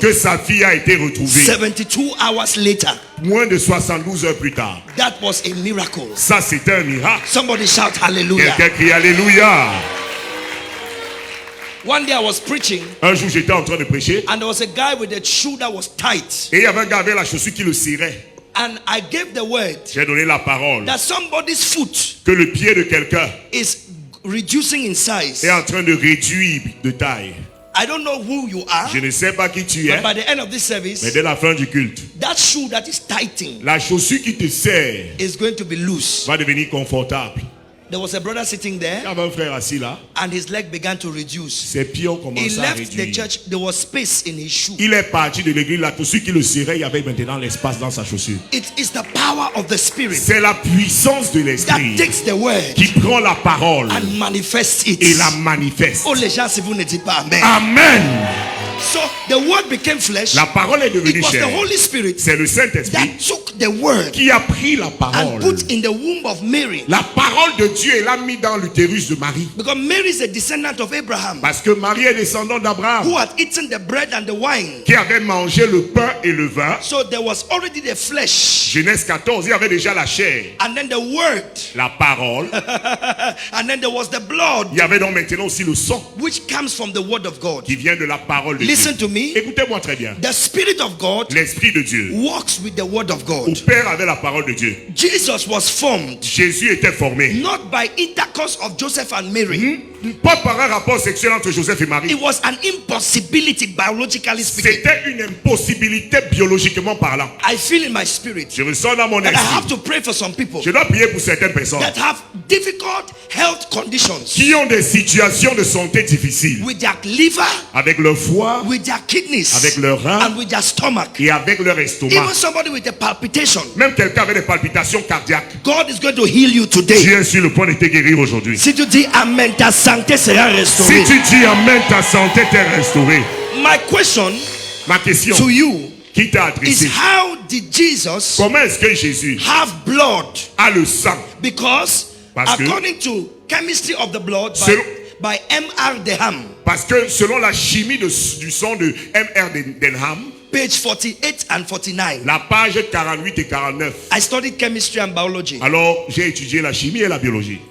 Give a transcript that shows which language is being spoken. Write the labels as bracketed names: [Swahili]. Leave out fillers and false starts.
[French] que sa fille a été retrouvée. [English] 72 hours later. [French] Moins de 72 heures plus tard. [English] That was a miracle. [French] Ça, c'était un miracle. [English] Somebody shout hallelujah. [French] Quelqu'un crie Alléluia. [English] One day I was preaching [French] Un jour, j'étais en train de prêcher [English] and there was a guy with a shoe that was tight. [French] et il y avait un gars avec la chaussure qui le serrait. [English] And I gave the word [French] J'ai donné la parole [English] that somebody's foot [French] que le pied de quelqu'un [English] is reducing in size. [French] est en train de réduire de taille. [English] I don't know who you are, [French] Je ne sais pas qui tu es, [English] but by the end of this [French] mais [English] service, [French] dès la fin du culte, [English] that shoe that is tightening [French] la chaussure qui te serre [English] is going to be loose. [French] va devenir confortable. [English] There was a brother sitting [French] Il y [English] there [French] avait un frère assis là, [English] and his leg began to reduce. [French] ses pieds ont [English] He [French] commencé à [English] left the [French] réduire. [English] church, there was space in his shoe. [French] Il est parti de l'église, la chaussure qui le serrait, il y avait maintenant l'espace dans sa chaussure. [English] It is the power of the Spirit [French] C'est la puissance de [English] that [French] l'esprit [English] takes the word [French] qui prend la parole [English] and manifests it. [French] et la manifeste. Oh, les gens, si vous ne dites pas Amen. Amen. [English] So the word became flesh. [French] La parole est [English] It [French] devenue [English] was the [French] chair. [English] Holy Spirit [French] C'est le Saint-Esprit [English] that took the word [French] qui a pris la [English] and [French] parole. [English] put in the womb of Mary. [French] La parole de Dieu et l'a mis dans l'utérus de Marie. [English] Because Mary is a descendant of Abraham [French] Parce que Marie est descendante d'Abraham [English] who had eaten the bread and the wine. [French] qui avait mangé le pain et le vin. [English] So there was already the flesh. [French] Genèse 14, il y avait déjà la chair. [English] And then the word. [French] La parole. [English] And then there was the blood, [French] Il y avait donc maintenant aussi le sang [English] which comes from the word of God. [French] qui vient de la parole de Dieu. [English] Listen to me. [French] Écoutez-moi très bien. [English] The Spirit of God [French] L'Esprit de Dieu [English] walks with the Word of God. [French] opère avec la parole de Dieu. [English] Jesus was formed [French] Jésus était formé. [English] not by intercourse of Joseph and Mary. [French] Pas par un rapport sexuel entre Joseph et Marie. [English] It was an impossibility, biologically speaking. [French] C'était une impossibilité biologiquement parlant. [English] I feel in my spirit [French] Je ressens dans mon [English] that I have [French] esprit. [English] to pray for some people [French] Je dois prier pour certaines personnes [English] that have difficult health conditions [French] qui ont des situations de santé difficiles [English] with their liver, [French] avec leur foie [English] with their kidneys, [French] avec leur rein [English] and with their stomach. [French] et avec leur estomac. [English] Even somebody with a palpitation. [French] Même quelqu'un avec des palpitations cardiaques. [English] God is going to heal you today. [French] Dieu est sur le point de te guérir aujourd'hui. Si tu dis Amen, ta santé sera Si restaurée. tu dis Amen, ta santé t'est restaurée. [English] My question [French] Ma question [English] to you [French] qui t'a [English] is [French] adressée, [English] how did Jesus [French] comment est-ce que Jésus [English] have blood? [French] a le sang? [English] Because [French] Parce que- [English] according to chemistry of the blood [French] Selon- [English] by M.R. Deham, [French] Parce que selon la chimie du sang de M.R. Denham, [English] page 48 and 49. [French] la page 48 et 49. [English] I studied chemistry and biology. [French] Alors, j'ai étudié la chimie et la biologie.